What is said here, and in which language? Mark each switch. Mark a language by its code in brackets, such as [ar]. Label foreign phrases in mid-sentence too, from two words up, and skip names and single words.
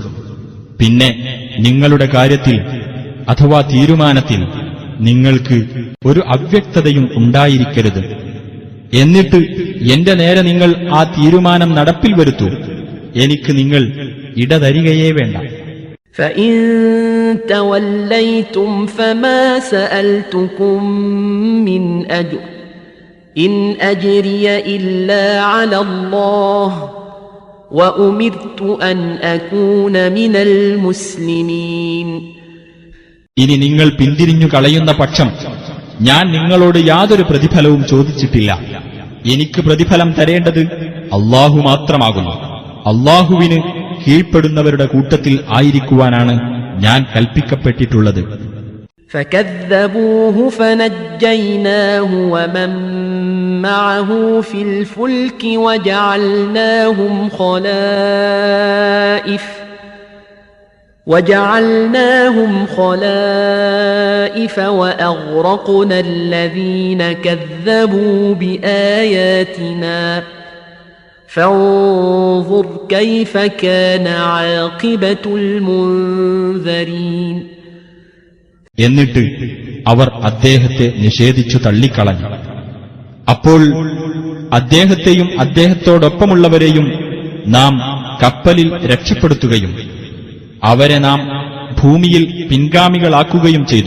[ml] പിന്നെ നിങ്ങളുടെ കാര്യത്തിൽ അഥവാ തീരുമാനത്തിൽ നിങ്ങൾക്ക് ഒരു അവ്യക്തതയും ഉണ്ടായിരിക്കരുത്. എന്നിട്ട് എന്റെ നേരെ നിങ്ങൾ ആ തീരുമാനം നടപ്പിൽ വരുത്തൂ. എനിക്ക് നിങ്ങൾ ഇടതരികയേ വേണ്ട. [ar] فإن توليتم فما سألتكم من أجر إن أجري إلا على الله وأمرت أن أكون من المسلمين. [ml] ഇനി നിങ്ങൾ പിന്തിരിഞ്ഞു കളയുന്ന പക്ഷം ഞാൻ നിങ്ങളോട് യാതൊരു പ്രതിഫലവും ചോദിച്ചിട്ടില്ല. എനിക്ക് പ്രതിഫലം തരേണ്ടത് അല്ലാഹു മാത്രമാകുന്നു. അല്ലാഹുവിന് കീഴ്പ്പെടുന്നവരുടെ കൂട്ടത്തിൽ ആയിരിക്കുവാനാണ് ഞാൻ കൽപ്പിക്കപ്പെട്ടിട്ടുള്ളത്. [ar] فكذبوه فنجيناه ومن معه في الفلك وجعلناهم خلائف وأغرقنا الذين كذبوا بآياتنا فانظر كيف كان عاقبة المنذرين. [ml] എന്നിട്ട് അവർ അദ്ദേഹത്തെ നിഷേധിച്ചു തള്ളിക്കളഞ്ഞു. അപ്പോൾ അദ്ദേഹത്തെയും അദ്ദേഹത്തോടൊപ്പമുള്ളവരെയും നാം കപ്പലിൽ രക്ഷപ്പെടുത്തുകയും അവരെ നാം ഭൂമിയിൽ പിൻഗാമികളാക്കുകയും ചെയ്തു.